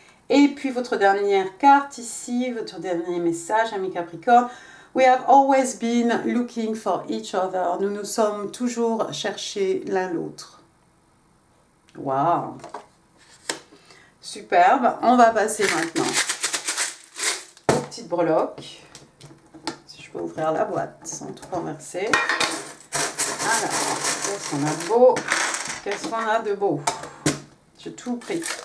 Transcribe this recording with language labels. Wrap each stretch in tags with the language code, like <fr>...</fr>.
<fr>Et puis votre dernière carte ici, votre dernier message, ami Capricorne.</fr> <en>We have always been looking for each other.</en> <fr>Nous nous sommes toujours cherchés l'un l'autre. Waouh! Superbe. On va passer maintenant aux petites breloques. Si je peux ouvrir la boîte sans tout renverser. Alors, qu'est-ce qu'on a de beau? Qu'est-ce qu'on a de beau? J'ai tout pris.</fr>